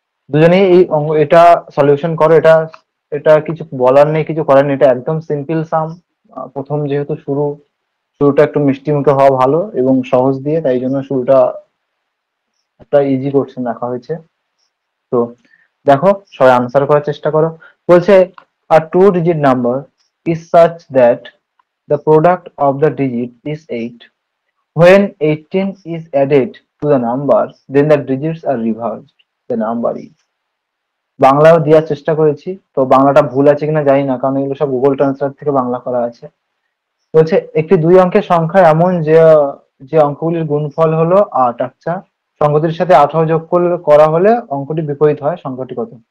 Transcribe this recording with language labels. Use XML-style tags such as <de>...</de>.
<bn>দুজনেই এই এটা সলিউশন করো। এটা এটা কিছু বলার নেই, কিছু করার নেই, এটা একদম সিম্পল সাম। প্রথম যেহেতু শুরুটা একটু মিষ্টি মুখে হওয়া ভালো এবং সহজ দিয়ে, তাই জন্য শুরুটা একটা ইজি কোশ্চেন রাখা হয়েছে। তো দেখো, সবাই আনসার করার চেষ্টা করো। বলছে</bn> <en>a two digit number is such that the product of the digit is 8. When 18 is added to the number, then the digits are reversed. The number is,</en> <bn>বাংলাও দেওয়ার চেষ্টা করেছি, তো বাংলাটা ভুল আছে কিনা জানি না, কারণ এগুলো সব গুগল ট্রান্সলেট থেকে বাংলা করা আছে। বলছে একটি দুই অঙ্কের সংখ্যা এমন যে যে অঙ্কগুলির গুণফল হলো 8। আচ্ছা, সংখ্যাটির সাথে 18 যোগ করা হলে অঙ্কটি বিপরীত হয়, সংখ্যাটি কত?</bn>